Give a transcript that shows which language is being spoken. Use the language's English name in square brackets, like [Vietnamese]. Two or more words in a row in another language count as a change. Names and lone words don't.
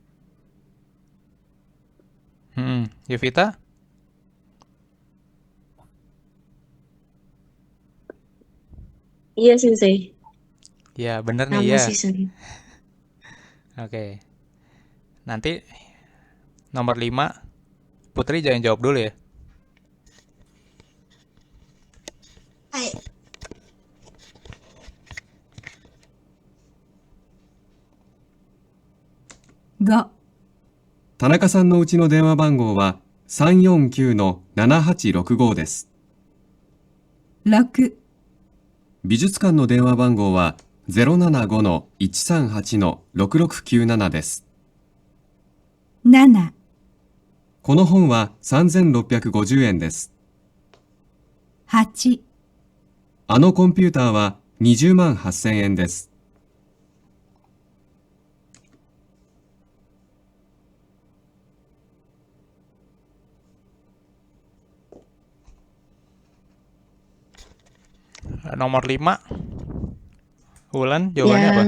[Indonesian] Yuvita? Iya sensei. Ya, bener nih Nama ya. season. Oke. Nanti nomor 5, Putri jangan jawab dulu ya. [Japanese] はい。 5、田中さんのうちの電話番号は349-7865です。 6、美術館の電話番号は075-138-6697です。 7、この本は3650円です。 8、あのコンピューターは20万8000円です。 [Indonesian] Nomor 5, Wulan jawabannya apa?